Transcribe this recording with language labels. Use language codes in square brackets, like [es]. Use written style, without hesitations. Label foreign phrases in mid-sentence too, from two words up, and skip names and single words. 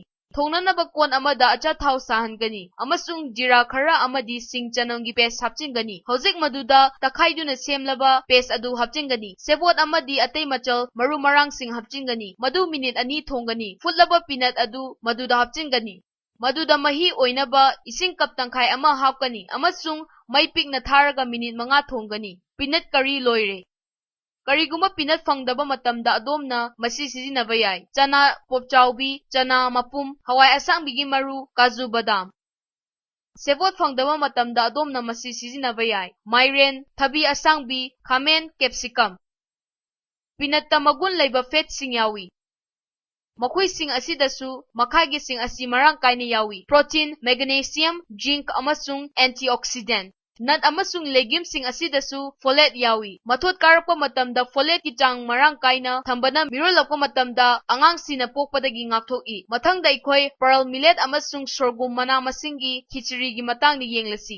[mni] Thongnanaba kon amada achathau sahangani. Amasung jira khara amadi sing chanam gi paste hapchingani. Hojik maduda takhaiduna semlaba paste adu hapchingani. Sebot amadi atay machal maru marang sing hapchingani. Madu minute ani thongani. Futlaba peanut adu maduda hapchingani. Maduda mahi oinaba ising cup tangkhai ama hapkani. Amasung may pikna tharaga minute mga thonggani. [en] Peanut curry [mni] loire. Kariguma peanut fangdaba matamda adomna masi sisinaba yai. Chana popchaubi, chana mapum, hawai asangbi maru, kaju badam. Sebot fangdaba matamda adomna masi sisinaba yai. Mairen, thabi asangbi, khamen, capsicum. Peanut tamagun laiba fat sing yawi. Makhoi sing asidasu makhagi sing asi marang kaina yawi. [en] Protein, magnesium, zinc amasung antioxidant. [mni] Nut amasung legumes sing asidasu folate yawi. Mathot karakpa matamda folate ki chang marang kaina thambana mirolakpa matamda angang sina pokpadagi ngakthok-i. Mathangda ikoi [en] pearl millet [mni] amasung sorghum mana masinggi khichdi gi matangni yenglasi.